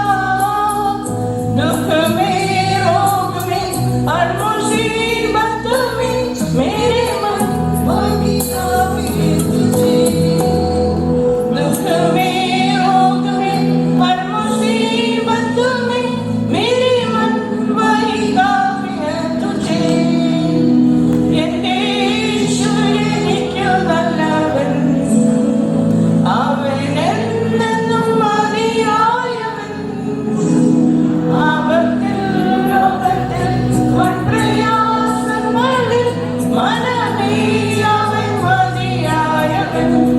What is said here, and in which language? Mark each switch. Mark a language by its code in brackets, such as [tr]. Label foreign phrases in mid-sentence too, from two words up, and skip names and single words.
[hi] दुख में रोग में और मुसीबत में मेरे मन वही काफी है तुझे दुख में रोग में और मुसीबत में मेरे मन वही काफी है तुझे [ml] എന്റെ യേശുവേ എനിക്ക് നല്ലവൻ അവൻ എന്നെന്നും മതിയായവൻ ആപത്തിൽ ലോകത്തിൽ വൻപ്രയാസങ്ങളിൽ മനമേ അവൻ മതിയായവൻ